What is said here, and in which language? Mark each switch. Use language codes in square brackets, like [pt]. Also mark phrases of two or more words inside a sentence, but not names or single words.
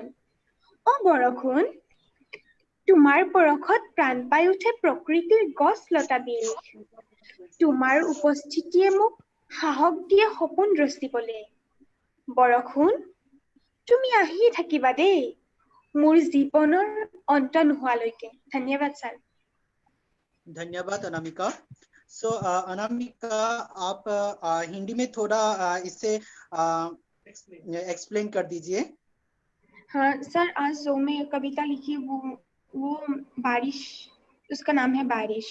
[as] অ বৰষুণ, তোমাৰ পৰশত প্ৰাণ পাই উঠে প্ৰকৃতিৰ গছ লতা বিল। তোমাৰ উপস্থিতিয়ে মোক সাহস দিয়ে সপোন ৰচিবলৈ। বৰষুণ, তুমি আহি থাকিবা দেই মোৰ জীৱনৰ অন্ত নোহোৱালৈকে। ধন্যবাদ ছাৰ। [hi] धन्यवाद अनामिका। सो अनामिका, आप हिंदी में थोड़ा इसे एक्सप्लेन कर दीजिए। हाँ सर, आज जो मैं कविता लिखी वो बारिश, उसका नाम है बारिश।